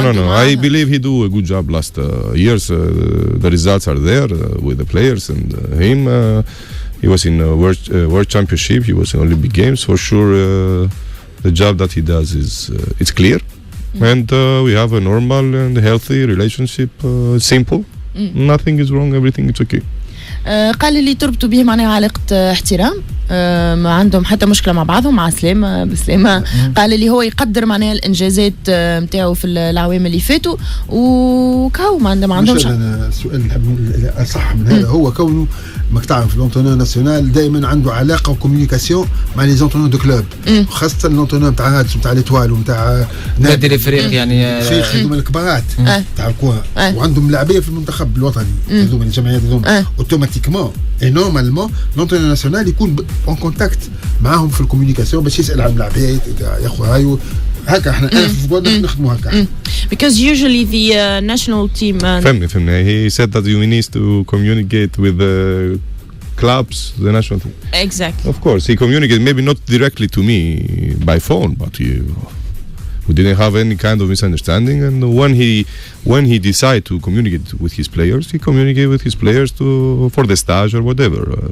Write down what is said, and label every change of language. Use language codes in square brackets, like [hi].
[en] I believe he do a good job last years. The results are there with the players and him. He was in World Championship. He was in Olympic Games for sure. The job that he does is it's clear, and we have a normal and healthy relationship. Simple, nothing is wrong. Everything is okay. [ar] قال لي تربطوا به معناها علاقة احترام، ما عندهم حتى مشكلة مع بعضهم، مع سلامة بسلامة. قال لي هو يقدر معناها الإنجازات نتاعو في الأعوام اللي فاتوا، وكاو ما عندهمش. السؤال الصح من هذا هو كونه ماك تعرف لونتونور ناسيونال دائما عنده علاقة وكوميونيكاسيون مع لي زونتونور دو كلوب، خاصة لونتونور نتاع الرادسي نتاع ليتوال ونتاع نادي الفريق، يعني فريق هذوما الكبارات تاع الكورة، وعندهم لاعبية في المنتخب الوطني هذوما الجمعيات هذوما، اوتوماتيكمون اي نورمالمون لونتونور ناسيونال يكون اون كونتاكت معاهم في الكوميونيكاسيون باش يسأل على اللاعبيات يا اخو هاي هكا احنا في الفوتبول نخدموا هكا. [en] Because usually the national team [ar] فهمني [en] he said that you need to communicate with the clubs, the national team. Exactly. Of course he communicated, maybe not directly to me by phone, but we didn't have any kind of misunderstanding, and when he decided to communicate with his players, he communicated with his players for the stage or whatever.